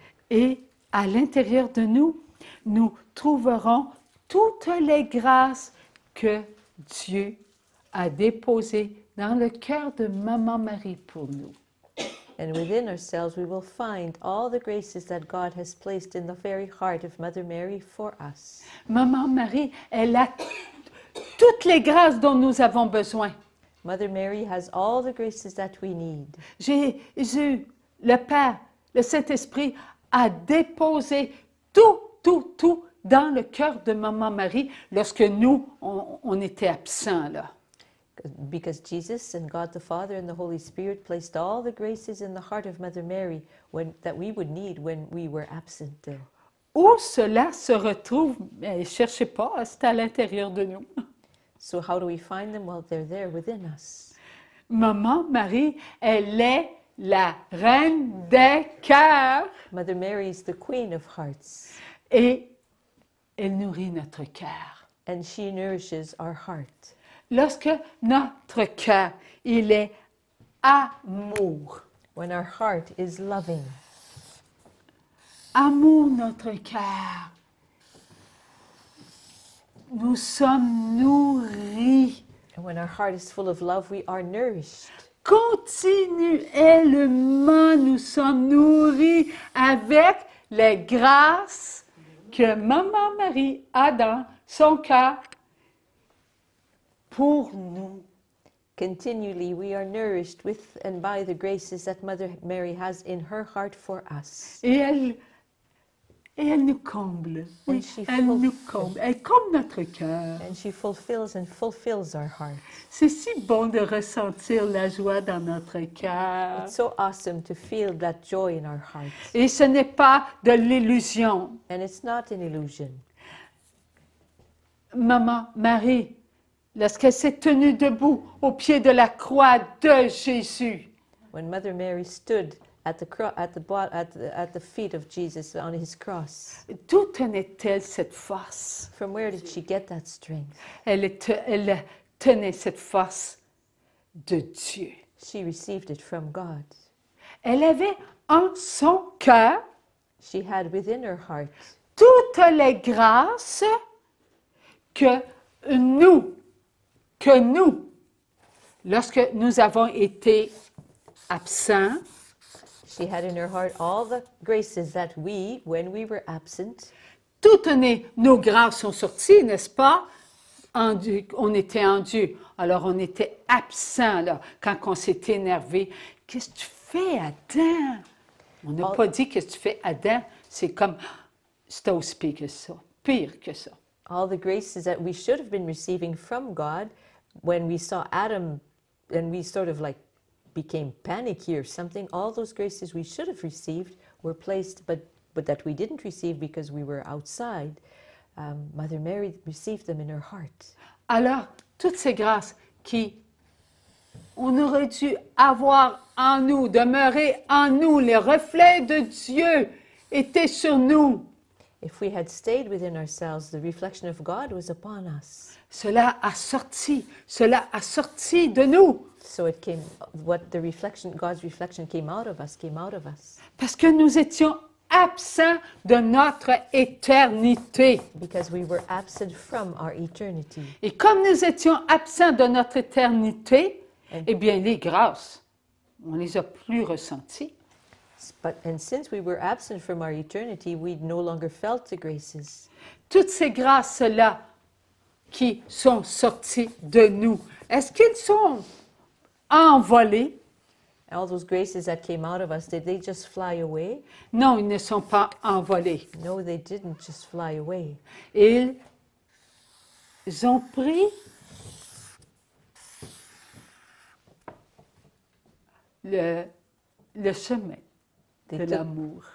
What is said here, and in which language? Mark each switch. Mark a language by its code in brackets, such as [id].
[fr] Et à l'intérieur de nous, nous trouverons toutes les grâces que Dieu a déposées dans le cœur de Maman Marie pour nous. [en] And within ourselves, we will find all the graces that God has placed in the very heart of Mother Mary for us. [fr] Maman Marie, elle a toutes les grâces dont nous avons besoin. [en] Mother Mary has all the graces that we need. [fr] Jésus, le Père, le Saint-Esprit a déposé tout dans le cœur de Maman Marie lorsque nous, on était absents, là. [en] Because Jesus and God the Father and the Holy Spirit placed all the graces in the heart of Mother Mary that we would need when we were absent there. [fr] Où cela se retrouve, ne cherchez pas, c'est à l'intérieur de nous. [en] So how do we find them? Well, they're there within us. [fr] Maman Marie, elle est la reine des cœurs [en] Mother Mary is the Queen of Hearts, [fr] et elle nourrit notre cœur. [en] and she nourishes our heart. [fr] Lorsque notre cœur, il est amour, [en] When our heart is loving, [fr] amour notre cœur, nous sommes nourris [en] and when our heart is full of love, we are nourished. [fr] continuellement, nous sommes nourris avec les grâces que Maman Marie a dans son cœur pour nous. [en] Continually, we are nourished with and by the graces that Mother Mary has in her heart for us. [fr] Et Et elle nous comble. [en] And [fr] Oui, [en] she [fr] elle nous [en] fulfills. [fr] comble. Elle comble notre cœur. [en] And she fulfills our hearts. [fr] C'est si bon de ressentir la joie dans notre cœur. [en] It's so awesome to feel that joy in our hearts. [fr] Et ce n'est pas de l'illusion. [en] And it's not an illusion. [fr] Maman Marie, lorsqu'elle s'est tenue debout au pied de la croix de Jésus, [en] When Mother Mary stood at the feet of Jesus on his cross, [fr] d'où tenait-elle cette force? [en] from where did she get that strength? [fr] Elle tenait cette force de Dieu. [en] She received it from God. [fr] Elle avait en son cœur [en] She had within her heart [fr] toutes les grâces que nous, lorsque nous avons été absents, [en] She had in her heart all the graces that we, when we were absent, [fr] toutes nos grâces sont sorties, n'est-ce pas? On était en Dieu. Alors, on était absent, là, quand on s'est énervé. Qu'est-ce que tu fais, Adam? On n'a pas dit qu'est-ce que tu fais, Adam. C'est comme, c'est aussi pire que ça. Pire que ça. [en] all the graces that we should have been receiving from God, when we saw Adam and we sort of like became panicky or something, all those graces we should have received were placed, but that we didn't receive because we were outside. Mother Mary received them in her heart. [fr] Alors, toutes ces grâces qui, on aurait dû avoir en nous, demeurer en nous, les reflets de Dieu étaient sur nous. [en] If we had stayed within ourselves, the reflection of God was upon us. [fr] Cela a sorti de nous. [en] So it came, God's reflection came out of us. [fr] Parce que nous étions absents de notre éternité. [en] Because we were absent from our eternity. [fr] Et comme nous étions absents de notre éternité, eh bien, les grâces, on les a plus ressenties. [en] And since we were absent from our eternity, we no longer felt the graces. [fr] Toutes ces grâces-là qui sont sorties de nous, est-ce qu'ils sont envolés? [en] All those graces that came out of us, did they just fly away? [fr] Non, ils ne sont pas envolés. [en] No, they didn't just fly away. [fr] Ils ont pris le chemin de l'amour.